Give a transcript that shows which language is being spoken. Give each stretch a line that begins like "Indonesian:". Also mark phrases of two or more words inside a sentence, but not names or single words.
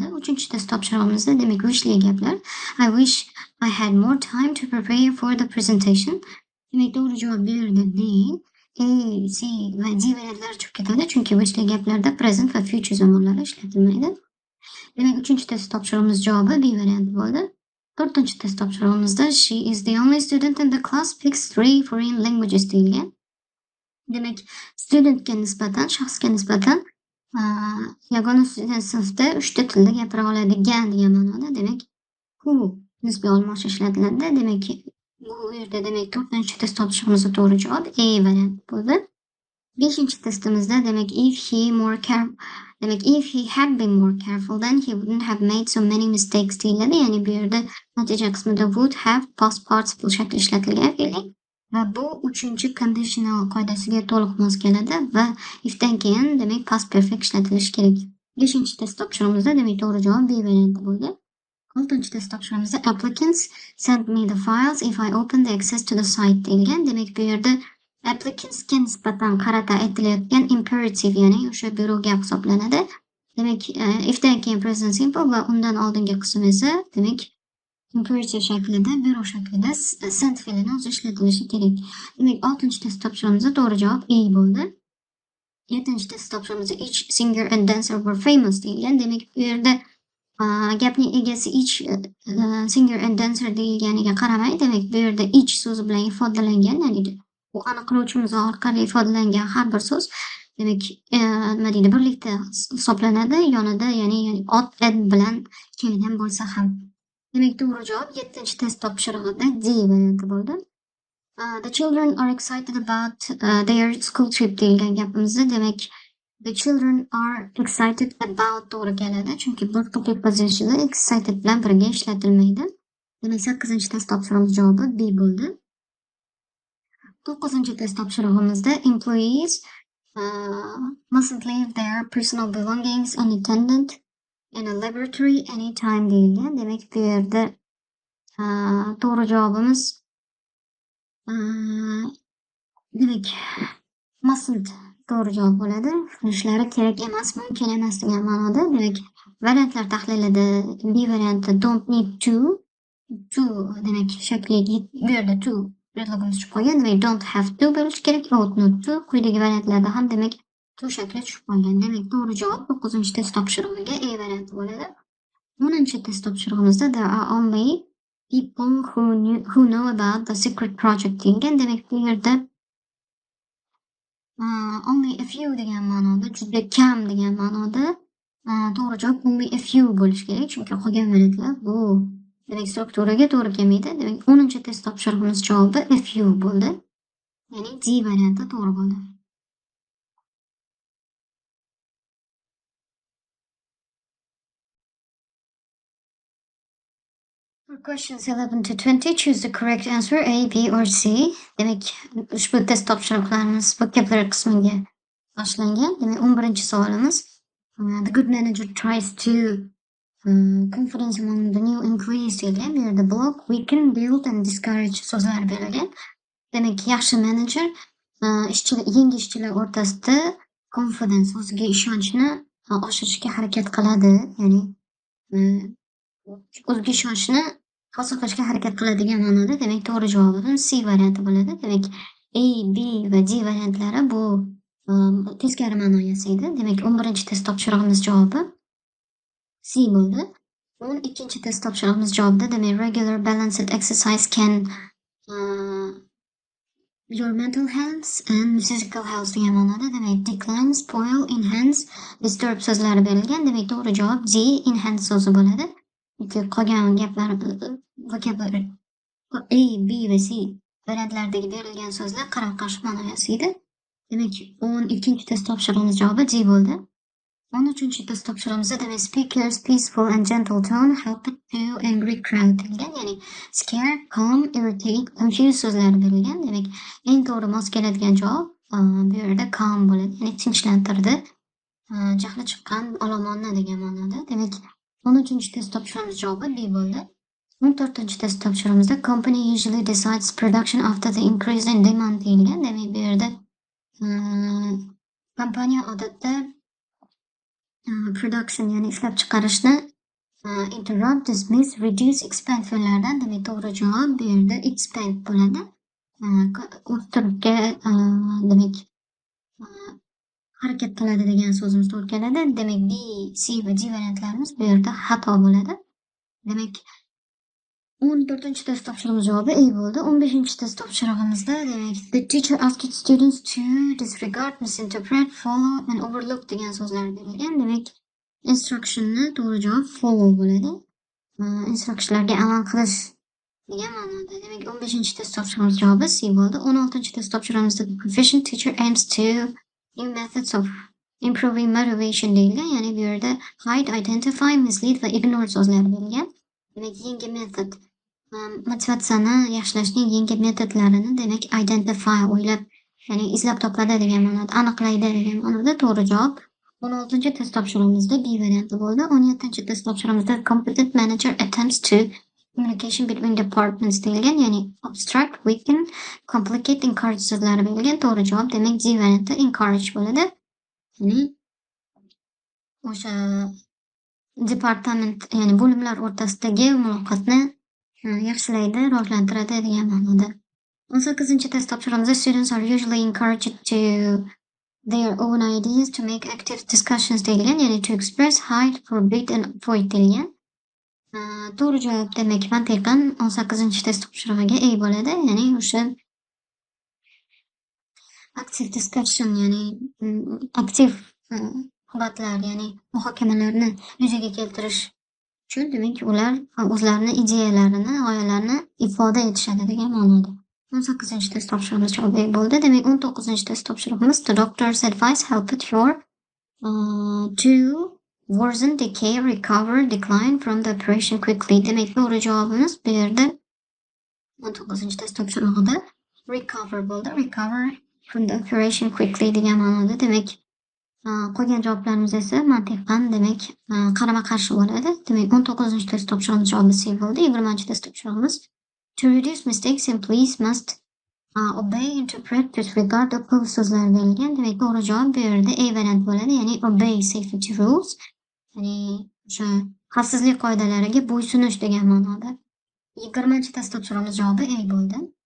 Uzbek: Uchinchi test topshirig'imizda demak wishli gaplar.
English: I wish I had more time to prepare for the presentation.
Uzbek: Demak, to'g'ri javob bu yerda D. A, C va D variantlari chiqib ketadi, chunki wishli gaplarda present va future zamonlari ishlatilmaydi. Demak, 3-test topshirig'imiz javobi B varianti bo'ldi. 4-test topshirig'imizda
English: she is the only student in the class speaks 3 foreign languages deyilgan.
Uzbek: Demak, studentga nisbatan, shaxsga nisbatan yagona student sinfda 3 ta tilda gapira oladigan degan ma'noda. Demak, who nisbiy olmosh ishlatiladi. Demak, bu yerda demak 4-test topshirig'imizda to'g'ri javob A varianti bo'ldi. 5-testimizda demak
English: if he had been more careful then he wouldn't have made so many mistakes deyiladi.
Uzbek: Ya'ni bu yerda natija qismida
English: would have past participle
Uzbek: shakli ishlatilgan fe'ling va bu 3-conditional qoidasiga to'liq mos keladi va ifdan keyin demak
English: past perfect
Uzbek: ishlatilishi kerak. 5-test topshirig'imizda demak to'g'ri javob B varianti bo'ldi. 6-test topshirig'imizda
English: applicants send me the files if I open the access to the site deyilgan.
Uzbek: Demak, bu yerda applicantsga nisbatan qarata aytilayotgan imperative, ya'ni o'sha buyruq gap hisoblanadi. Demak, ifdan keyin
English: present simple
Uzbek: va undan oldingi qism esa demak imperative shaklida, buyruq shaklida sent fe'lini o'zi ishlatilishi kerak. Demak, 6-chi test topshirig'imizda to'g'ri javob A bo'ldi. 7-chi test topshirig'imizda
English: each singer and dancer were famous deyilgan.
Uzbek: Demak, bu yerda gapning egasi
English: each singer and dancer
Uzbek: deyilganiga qaramay, demak, bu yerda each so'zi bilan ifodalangan, ya'ni bu aniqlovchimiz orqali ifodalangan har bir so'z demak, nima deydi, birlikda hisoblanadi. Yonida ya'ni ot bilan kelgan bo'lsa ham. Demak, to'g'ri javob 7-chi test topshirig'ida D varianti bo'ldi.
English: The children are excited about their school trip
Uzbek: deyilgan gapimizda demak,
English: the children are excited about
Uzbek: to'g'ri keladi, chunki boshqa prepositionda excited bilan birga ishlatilmaydi. Demak, 8-chi test topshirig'imiz javobi B bo'ldi. 9-chi test topshirig'imizda
English: employees mustn't leave their personal belongings unattended in a laboratory anytime deyilgan.
Uzbek: Demak, bu yerda to'g'ri javobimiz demak, mustn't to'g'ri javob bo'ladi. Qilishlari kerak emas, mumkin emas degan ma'noda. Demak, variantlar tahlilida B varianti
English: don't need to
Uzbek: demak shakliga bu yerda to predlogimiz tushib qolgan. Demak,
English: don't have to
Uzbek: bo'lishi kerak.
English: Ought not to.
Uzbek: Quyidagi variantlarda ham demak to shakli tushib qolgan. Demak, to'g'ri javob 9-chi test topshirig'iga A varianti bo'ladi. 10-chi test topshirig'imizda
English: there are only people who know about the secret project deyilgan.
Uzbek: Demak, bu yerda
English: only a few
Uzbek: degan ma'noda, juda kam degan ma'noda to'g'ri javob
English: only a few
Uzbek: bo'lishi kerak, chunki qolgan variantlar bu demak strukturaga to'g'ri kelmaydi. Demak, 10-chi test topshirig'imiz javobi
English: a few
Uzbek: bo'ldi. Ya'ni D varianti to'g'ri bo'ldi.
English: For questions 11 to 20, choose the correct answer A, B or C.
Uzbek: Demak, ushbu test topshiriqlarimiz vocabulary qismiga boshlangan. Demak, 11-chi savolimiz
English: the good manager tries to confidence among the new employees deyilgan.
Uzbek: Bu yerda
English: block, weaken, build and discourage
Uzbek: so'zlari berilgan. Demak, yaxshi menejer yangi ishchilar o'rtasida confidence, o'ziga ishonchni oshirishga harakat qiladi. Ya'ni o'ziga ishonchni hosil qilishga harakat qiladigan ma'noda. Demak, to'g'ri javobimiz C varianti bo'ladi. Demak, A, B va D variantlari bu teskari ma'no yasaydi. Demak, 11-chi test topshirig'imiz javobi C bo'ldi. 12-chi test topshirig'imiz javobida demak,
English: regular balanced exercise can your mental health and physical health
Uzbek: degan ma'noda. Demak,
English: decline, spoil, enhance, disturb
Uzbek: so'zlari berilgan. Demak, to'g'ri javob D, enhance so'zi bo'ladi. Qolgan gaplar vocabulary A, B va C variantlaridagi berilgan so'zlar qarama-qarshi ma'no yasaydi. Demak, 12-chi test topshirig'imiz javobi D bo'ldi. 13-chi test topshirig'imizda demak,
English: speakers peaceful and gentle tone help to angry crowd
Uzbek: degan, ya'ni
English: scare, calm, irritate, confuse
Uzbek: so'zlari berilgan. Demak, eng to'g'ri mos keladigan javob bu yerda calm bo'ladi, ya'ni tinchlantirdi, jahli chiqqan olomonni degan ma'noda. Demak, 13-chi test topshirig'imiz javobi B bo'ldi. 14-chi test topshirig'imizda
English: company usually decides production after the increase in demand deyilgan.
Uzbek: Demak, bu yerda kompaniya odatda production ya'ni ishlab chiqarishni
English: interrupt, dismiss, reduce, expand
Uzbek: fe'llaridan. Demak, to'g'ri javob bu yerda expand bo'ladi. O'stirishga demak harakat qiladi degan so'zimiz to'g'ri keladi. Demak, B, C va D variantlarimiz bu yerda xato bo'ladi. Demak, 14-chi test topshirig'imiz javobi A bo'ldi. 15-chi test topshirig'imizda demak,
English: the teacher asked students to disregard, misinterpret, follow and overlook
Uzbek: degan so'zlar berilgan. Demak, instructionni to'g'ri javob follow bo'ladi. Instructionlarga amal qilish degan ma'noda. Demak, 15-chi test topshirig'imiz javobi C bo'ldi. 16-chi test topshirig'imizda
English: the profession teacher aims to new methods of improving motivation deyilgan.
Uzbek: Ya'ni bu yerda
English: hide, identify, mislead
Uzbek: va ignore so'zlari berilgan. Demak, yangi metod motivatsiyani yaxshilashning yangi metodlarini demak identify o'ylab, ya'ni izlab topadi degan ma'noda, aniqlaydi degan ma'noda. To'g'ri javob 16-chi test topshirig'imizda B varianti bo'ldi. 17-chi test topshirig'imizda
English: competent manager attempts to communication between departments
Uzbek: deyilgan, ya'ni
English: abstract, weaken, complicate, encourage
Uzbek: so'zlari berilgan. To'g'ri javob demak D varianti encourage bo'ladi. Ya'ni o'sha departament, ya'ni bo'limlar o'rtasidagi muloqotni yaxshilaydi, rivojlantiradi degan ma'noda. 18-test topshirig'imizda
English: students are usually encouraged to their own ideas to make active discussions
Uzbek: deyilgan, ya'ni
English: to express, hide, forbid and avoid deyilgan.
Uzbek: To'g'ri javob demak mantiqan 18-test topshirig'iga ega bo'ladi. Ya'ni o'sha
English: active discussion,
Uzbek: ya'ni aktiv holatlar, ya'ni muhokamalarni yuzaga keltirish uchun demak ular o'zlarini ideyalarini, g'oyalarini ifoda etishadi degan ma'noda. 18-test topshirig'imiz javobi bo'ldi. Demak 19-test topshirig'imiz
English: the doctor's advice helped your to worsen, decay, recover, decline from the operation quickly.
Uzbek: Demak to'g'ri javobimiz bu yerda 19-test topshirig'ida recover bo'ldi.
English: Recover from the operation quickly
Uzbek: degan ma'noda. Demak qolgan javoblarimiz esa mantiqan demak qarama-qarshi bo'ladi. Demak 19-test topshirig'imiz javobi C bo'ldi. 20-test topshirig'imiz
English: to reduce mistakes employees must obey, interpret, disregard,
Uzbek: o'quv so'zlar berilgan. Demak to'g'ri javob bu yerda A variant bo'ladi, ya'ni
English: obey safety rules,
Uzbek: ya'ni o'sha xavfsizlik qoidalariga bo'ysunish degan ma'noda. 20-test topshirig'imiz javobi A bo'ldi.